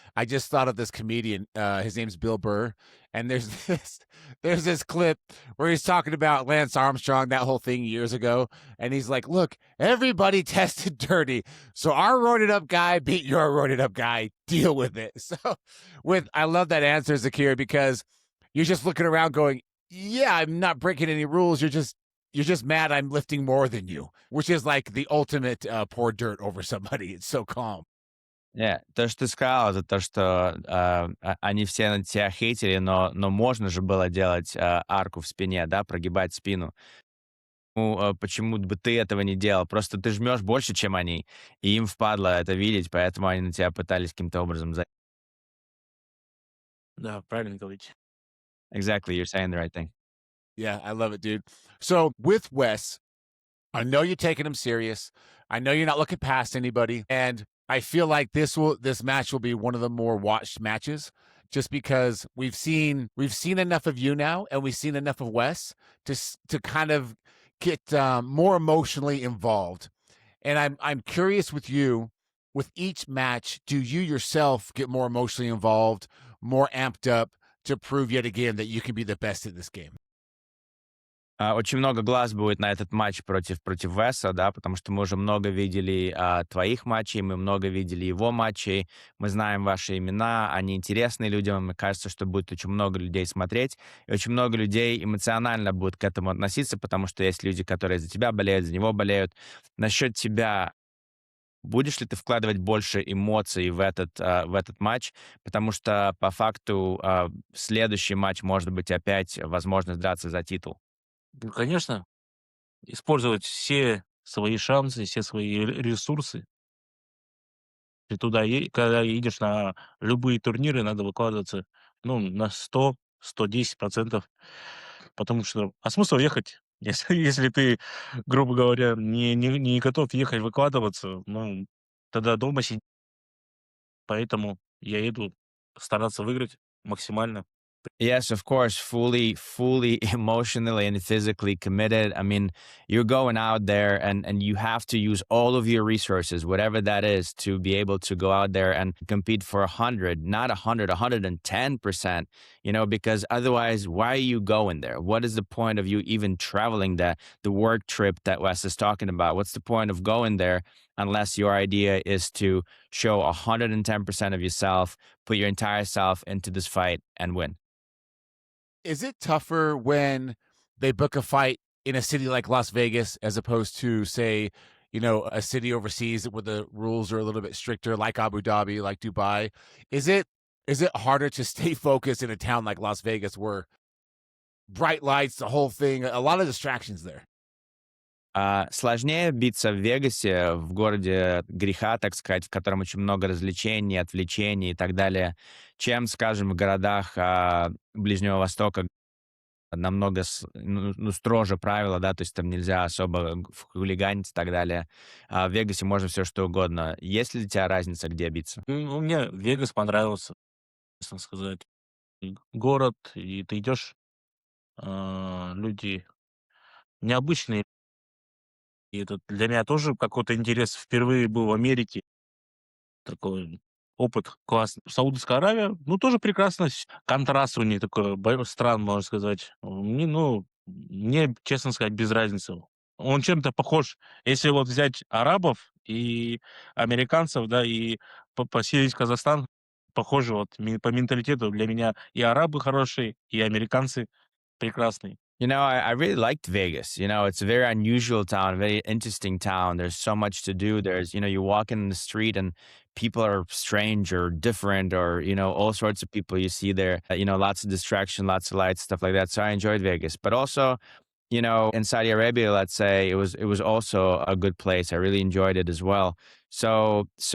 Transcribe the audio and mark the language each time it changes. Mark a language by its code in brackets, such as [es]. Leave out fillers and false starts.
[en] I just thought of this comedian. His name's Bill Burr, and there's this clip where he's talking about Lance Armstrong, that whole thing years ago, and he's like, "Look, everybody tested dirty, so our roided up guy beat your roided up guy. Deal with it." So, I love that answer, Zakir, because you're just looking around going, "Yeah, I'm not breaking any rules. You're just mad I'm lifting more than you," which is like the ultimate pour dirt over somebody. It's so calm. [ru] То, что ты сказал, это то, что они все на тебя хейтили, но можно же было делать арку в спине, да, прогибать спину. Ну, почему бы ты этого не делал? Просто ты жмешь больше, чем они, и им впадло это видеть, поэтому они на тебя пытались каким-то образом. Да, правильно говорите. [en] Exactly, you're saying the right thing. Yeah, I love it, dude. So with Wes, I know you're taking him serious. I know you're not looking past anybody, and I feel like this match will be one of the more watched matches, just because we've seen enough of you now, and we've seen enough of Wes to kind of get more emotionally involved. And I'm curious with you, with each match, do you yourself get more emotionally involved, more amped up to prove yet again that you can be the best at this game? [ru] Очень много глаз будет на этот матч против Веса, да, потому что мы уже много видели твоих матчей, мы много видели его матчей, мы знаем ваши имена, они интересны людям, мне кажется, что будет очень много людей смотреть, и очень много людей эмоционально будут к этому относиться, потому что есть люди, которые за тебя болеют, за него болеют. Насчет тебя, будешь ли ты вкладывать больше эмоций в этот матч, потому что по факту следующий матч может быть опять возможность драться за титул. Ну, конечно, использовать все свои шансы, все свои ресурсы. Ты когда едешь на любые турниры, надо выкладываться, ну, на 100-110%. Потому что смысл ехать, если ты, грубо говоря, не готов ехать выкладываться, ну, тогда дома сидеть. Поэтому я еду стараться выиграть максимально. [en] Yes, of course, fully emotionally and physically committed. I mean, you're going out there and you have to use all of your resources, whatever that is, to be able to go out there and compete for 100, not 110%, because otherwise, why are you going there? What is the point of you even traveling the work trip that Wes is talking about? What's the point of going there unless your idea is to show 110% of yourself, put your entire self into this fight and win? Is it tougher when they book a fight in a city like Las Vegas as opposed to, say, a city overseas where the rules are a little bit stricter, like Abu Dhabi, like Dubai? Is it harder to stay focused in a town like Las Vegas where bright lights, the whole thing, a lot of distractions there? [ru] Сложнее биться в Вегасе, в городе греха, так сказать, в котором очень много развлечений, отвлечений и так далее, чем, скажем, в городах Ближнего Востока, намного строже правила, да, то есть там нельзя особо хулиганить и так далее. А в Вегасе можно все что угодно. Есть ли для тебя разница, где биться? Мне Вегас понравился, честно сказать. Город, и ты идешь, люди необычные. И это для меня тоже какой-то интерес. Впервые был в Америке. Такой опыт классный. Саудовская Аравия, ну, тоже прекрасно. Контраст у них такой стран, можно сказать. Мне, честно сказать, без разницы. Он чем-то похож. Если вот взять арабов и американцев, да, и поселить Казахстан, похоже вот по менталитету для меня и арабы хорошие, и американцы прекрасные. [en] I really liked Vegas. It's a very unusual town, a very interesting town. There's so much to do. There's, you walk in the street and people are strange or different or, all sorts of people you see there. Lots of distraction, lots of lights, stuff like that. So I enjoyed Vegas. But also, in Saudi Arabia, let's say, it was also a good place. I really enjoyed it as well. So